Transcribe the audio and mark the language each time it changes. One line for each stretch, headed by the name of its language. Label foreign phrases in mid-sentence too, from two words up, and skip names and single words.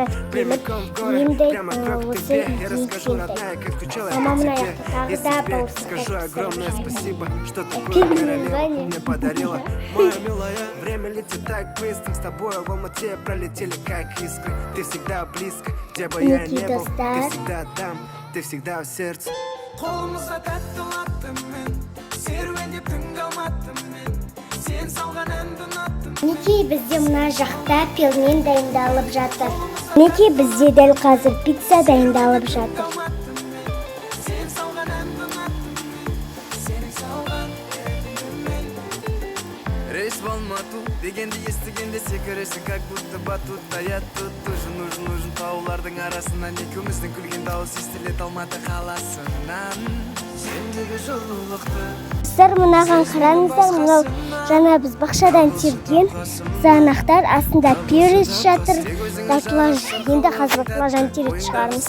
Russian: Прямиком в горы, прямо к тебе. Я расскажу, родная, как скучала я по тебе. И тебе скажу огромное спасибо, что такое королева мне подарила. Моя милая, время летит так быстро. С тобой в Алмате пролетели как искры. Ты всегда близко, где бы я ни был. Ты всегда там, ты всегда в сердце.
Kazakh: Қолымызға тәтті латтым мен, серуендеп түн қалматтым мен, сен салған әнді ұнаттым. Мінекей бізде мына жақта пельмен дайындалып жатыр. Мінекей бізде дәл қазір пицца дайындалып жатыр. Сен салған әнді ұнаттым, сенің салған әнді мен.
Russian: Рейс в Алмату
Kazakh: дегенді естігенде секіресің,
Russian: как будто батутта. Я тут нужен
Kazakh: таулардың арасынан екеуміздің күлген дауыс естілет Алматы қаласынан. Сендегі жылулықты Достар, мынаған қараңыздар, мынау жаңа біз бақшадан терген қызанақтар, астында перец жатыр. Енді қазір баклажан теріп шығармыз.